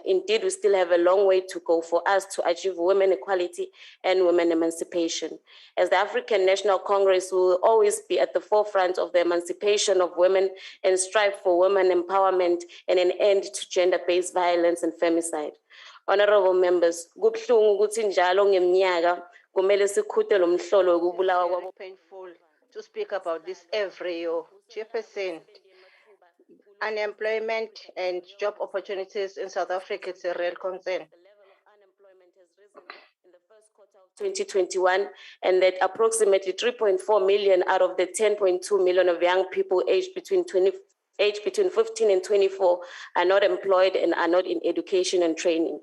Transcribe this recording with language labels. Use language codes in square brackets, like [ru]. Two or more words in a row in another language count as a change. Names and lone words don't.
[en] Indeed, we still have a long way to go for us to achieve women equality and women emancipation. As the African National Congress, we will always be at the forefront of the emancipation of women and strive for women empowerment and an end to gender-based violence and femicide. Honorable members, [zu] kubuhlungu ukuthi njalo ngeminyaka kumele sikhuthe lo mhlolo wokubulawa kwabo. [en] Painful to speak about this every year. Chairperson, unemployment and job opportunities in South Africa is a real concern. 2021, and that approximately 3.4 million out of the 10.2 million of young people aged between 15 and 24 are not employed and are not in education and training.